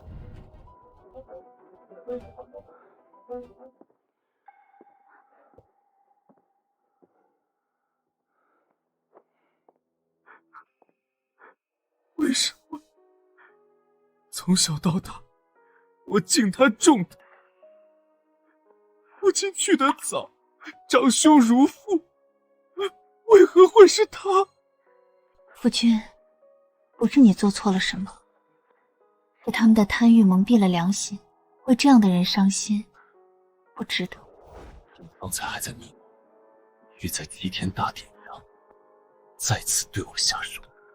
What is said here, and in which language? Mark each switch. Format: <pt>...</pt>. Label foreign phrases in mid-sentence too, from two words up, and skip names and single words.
<zh>為什麼從小到大，我敬他重他？父親去得早，長兄如父，為何會是他？夫君，不是你做錯了什麼，是他們的貪欲蒙蔽了良心，為這樣的人傷心，不值得。方才還在密謀，欲在祭天大典上再次對我下手。</zh>